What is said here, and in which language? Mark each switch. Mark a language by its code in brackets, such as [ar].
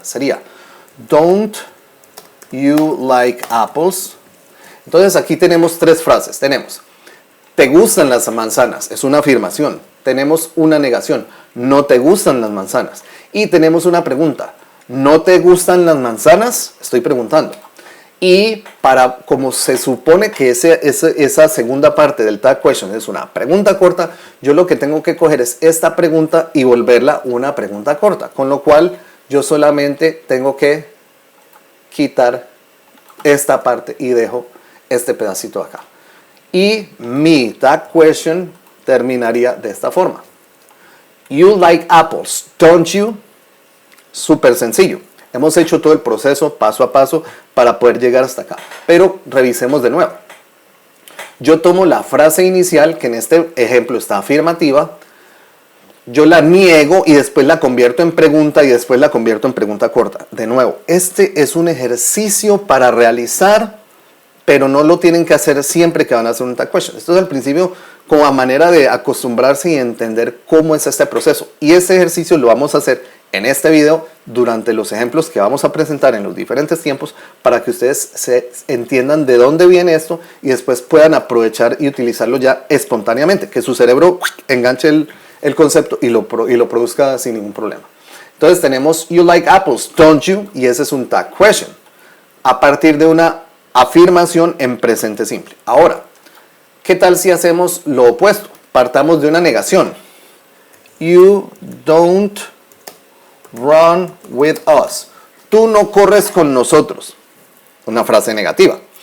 [en] Sería, don't you like apples? [es] Entonces, aquí tenemos tres frases. Tenemos, ¿te gustan las manzanas? Es una afirmación. Tenemos una negación, no te gustan las manzanas. Y tenemos una pregunta, ¿no te gustan las manzanas? Estoy preguntando. Y como se supone que esa segunda parte del tag question es una pregunta corta, yo lo que tengo que coger es esta pregunta y volverla una pregunta corta. Con lo cual, yo solamente tengo que quitar esta parte y dejo este pedacito acá. Y mi tag question terminaría de esta forma. [en] You like apples, don't you? [es] Súper sencillo. Hemos hecho todo el proceso paso a paso para poder llegar hasta acá. Pero revisemos de nuevo. Yo tomo la frase inicial, que en este ejemplo está afirmativa. Yo la niego y después la convierto en pregunta y después la convierto en pregunta corta. De nuevo, este es un ejercicio para realizar, pero no lo tienen que hacer siempre que van a hacer un tag question. Esto es al principio como a manera de acostumbrarse y entender cómo es este proceso. Y este ejercicio lo vamos a hacer en este video durante los ejemplos que vamos a presentar en los diferentes tiempos para que ustedes se entiendan de dónde viene esto y después puedan aprovechar y utilizarlo ya espontáneamente, que su cerebro enganche el concepto y lo produzca sin ningún problema. Entonces tenemos [en] you like apples, don't you? [es] Y ese es un tag question a partir de una afirmación en presente simple. Ahora, ¿qué tal si hacemos lo opuesto? Partamos de una negación. [en] You don't run with us. [es] Tú no corres con nosotros. Una frase negativa.